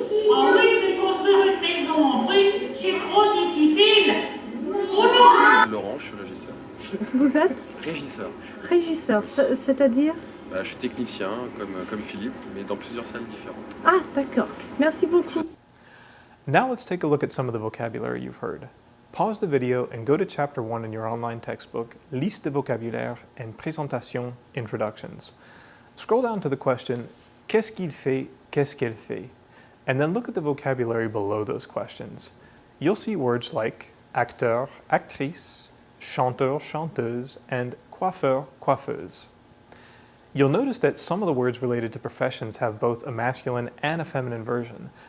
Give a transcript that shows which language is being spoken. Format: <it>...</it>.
<fr>En rue, de construire une maison en rue, c'est trop difficile. Laurent, je suis régisseur. Vous êtes Régisseur. régisseur, c'est-à-dire? Je suis technicien comme Philippe, mais dans plusieurs salles différentes. Ah, d'accord. Merci beaucoup.</fr> <en>Now let's take a look at some of the vocabulary you've heard. Pause the video and go to chapter 1 in your online textbook, Liste de vocabulaire and Présentation Introductions. Scroll down to the question,</en> <fr>Qu'est-ce qu'il fait, qu'est-ce qu'elle fait?</fr> <en>And then look at the vocabulary below those questions. You'll see words like acteur, actrice, chanteur, chanteuse, and coiffeur, coiffeuse. You'll notice that some of the words related to professions have both a masculine and a feminine version.</en>